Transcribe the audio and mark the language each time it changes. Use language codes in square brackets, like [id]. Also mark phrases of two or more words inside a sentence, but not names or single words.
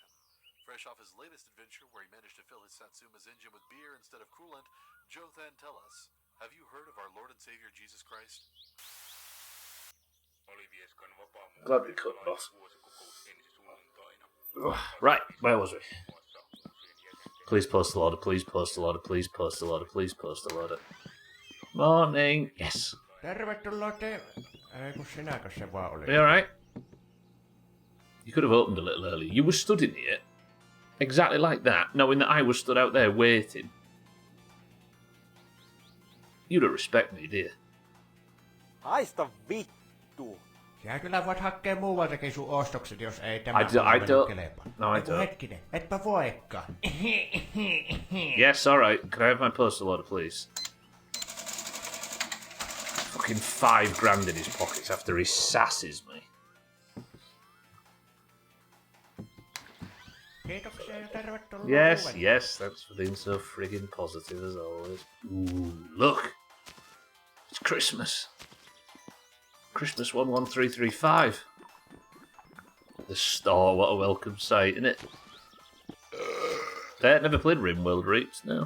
[en] Fresh off his latest adventure where he managed to fill his Satsuma's engine with beer instead of coolant, Jothan, tell us, have you heard of our Lord and Savior Jesus Christ? Glad we cut, boss. Right, where was we? Please post a loader, please post a loader, please post a loader, please post a loader. Morning. Yes. [fi] Tervetuloa te... Ei kun sinäkö se vaan oli? [en] Are you alright? You could have opened a little earlier. You were stood in here, exactly like that, knowing that I was stood out there waiting. You don't respect me, do you? [fi] Haista vittu. Sä kyllä voit hakea muualtakin sun ostokset, jos ei tämä [en] I don't. [fi] kelpaa. [en] No, I [fi] Eiku [en] don't. [fi] hetkinen, etpä voikaan. [en] Yes, alright. Can I have my postal order, please? Fucking $5,000 in his pockets after he sasses me. [fi] Kiitoksia ja tervetuloa. [en] Yes, [fi] uudelle. [en] yes, thanks for being so friggin' positive as always. Ooh, look! It's Christmas. Christmas 11335. The store, what a welcome sight, innit? I never played RimWorld Reaps, no.